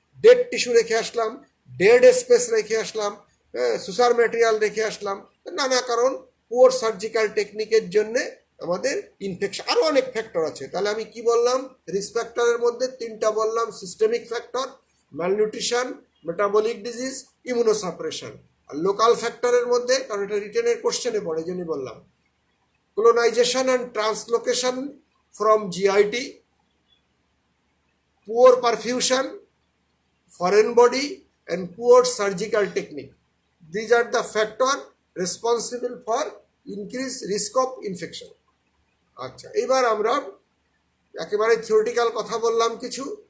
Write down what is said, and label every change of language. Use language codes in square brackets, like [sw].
[bn] Dead tissue রেখে আসলাম, dead space রেখে আসলাম, সুসার material রেখে আসলাম, নানা কারণ পুয়ার সার্জিক্যাল টেকনিকের জন্যে আমাদের ইনফেকশন। আরও অনেক ফ্যাক্টর আছে। তাহলে আমি কি বললাম? রিস্ক ফ্যাক্টরের মধ্যে তিনটা বললাম, systemic factor, malnutrition, metabolic disease, ইমিউনোসাপ্রেশন। আর লোকাল ফ্যাক্টরের মধ্যে, কারণ এটা রিটেনের কোশ্চেনে পড়ে, জন্য বললাম, [en] colonization and translocation from GIT, poor perfusion, foreign body, and poor surgical technique. These are the factors responsible for increased risk of infection. [bn] আচ্ছা, এবার আমরা একেবারে থিওরিটিক্যাল কথা বললাম কিছু।